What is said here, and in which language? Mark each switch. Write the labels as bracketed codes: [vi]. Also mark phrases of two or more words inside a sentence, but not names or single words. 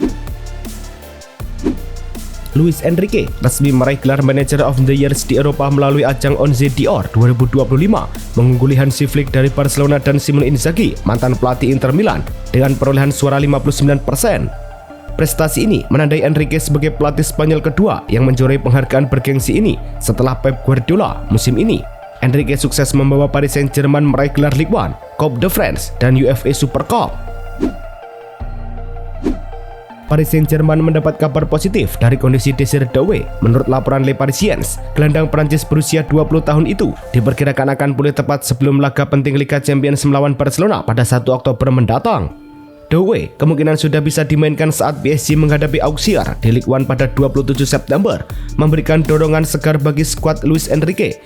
[id] Luis Enrique resmi meraih gelar Manager of the Year di Eropa melalui ajang Onze d'Or 2025, mengungguli Hansi Flick dari Barcelona dan Simone Inzaghi, mantan pelatih Inter Milan, dengan perolehan suara 59%. Prestasi ini menandai Enrique sebagai pelatih Spanyol kedua yang menjuarai penghargaan bergengsi ini setelah Pep Guardiola musim ini. Enrique sukses membawa Paris Saint-Germain meraih gelar Ligue 1, Coupe de France, dan UEFA Super Cup. Paris Saint-Germain mendapat kabar positif dari kondisi Désiré Doué. Menurut laporan Le Parisiens, gelandang Prancis berusia 20 tahun itu diperkirakan akan pulih tepat sebelum laga penting Liga Champions melawan Barcelona pada 1 Oktober mendatang. Doué kemungkinan sudah bisa dimainkan saat PSG menghadapi Auxerre di Ligue 1 pada 27 September, memberikan dorongan segar bagi skuad Luis Enrique.